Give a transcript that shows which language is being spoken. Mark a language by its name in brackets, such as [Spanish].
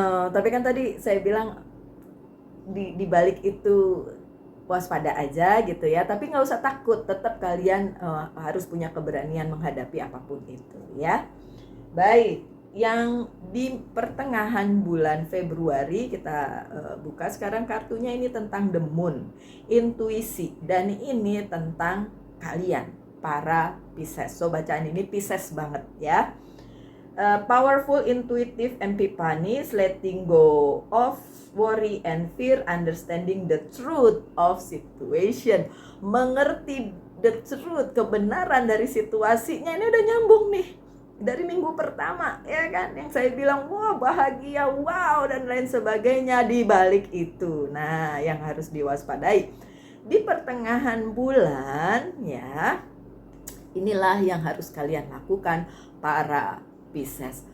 [Indonesian] Tapi kan tadi saya bilang di balik itu waspada aja gitu ya, tapi nggak usah takut, tetap kalian harus punya keberanian menghadapi apapun itu ya. Baik, yang di pertengahan bulan Februari kita buka sekarang kartunya, ini tentang The Moon, intuisi, dan ini tentang kalian para Pisces. So bacaan ini Pisces banget ya. [English] Powerful, intuitive epiphanies, letting go of worry and fear, understanding the truth of situation. [Indonesian] Mengerti [English] the truth, [Indonesian] kebenaran dari situasinya. Ini udah nyambung nih dari minggu pertama ya kan, yang saya bilang wah bahagia, wow dan lain sebagainya. Di balik itu, nah yang harus diwaspadai di pertengahan bulan ya, inilah yang harus kalian lakukan para Pisces.